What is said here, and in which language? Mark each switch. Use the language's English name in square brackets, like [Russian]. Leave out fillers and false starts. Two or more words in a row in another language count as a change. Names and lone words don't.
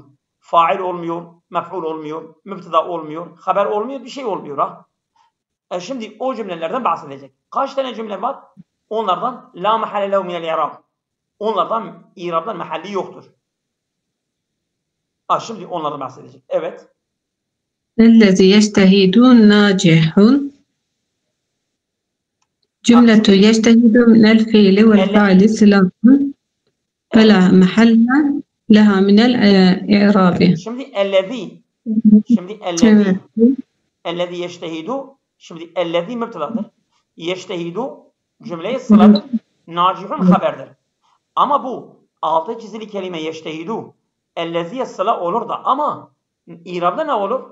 [Turkish] Fail olmuyor, mef'ul olmuyor, mübteda olmuyor, haber olmuyor, bir şey olmuyor. Şimdi o cümlelerden bahsedecek. Kaç tane cümle var? Onlardan [Arabic] لا محل له من الإعراب. [Turkish] Onlardan i'rabdan mahalli yoktur. Şimdi onlardan bahsedecek. Evet. [Arabic] الذي يجتهد ناجح جملة يجتهد من الفعل والفاعل صلة فلا محل لها من الإعراب. [Turkish] Şimdi [Arabic] الذي يجتهد. [Turkish] Şimdi ellezî mübtedadır. Yeştehidu cümleyi sıladır. Nacihun haberdir. Ama bu altı çizili kelime yeştehidu ellezîye sıla olur da ama İrab'da ne olur?